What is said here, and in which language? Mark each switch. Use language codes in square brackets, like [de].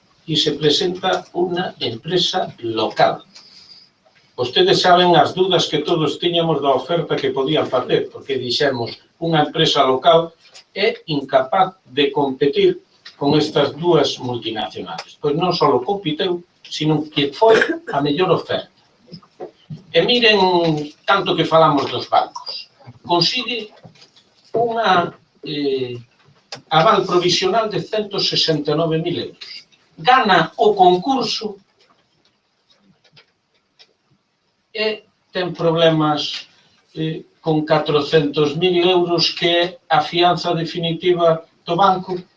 [es] y se presenta una empresa local. [gl] Vostedes saben as dudas que todos tiñamos da oferta que podían facer, porque dixemos unha empresa local é incapaz de competir con estas dúas multinacionales. Pois non só compiteu, sino que foi a mellor oferta. E miren tanto que falamos dos bancos. Consigue unha aval provisional de 169.000 euros. Gana o concurso e ten problemas con 400.000 euros que é a fianza definitiva do banco.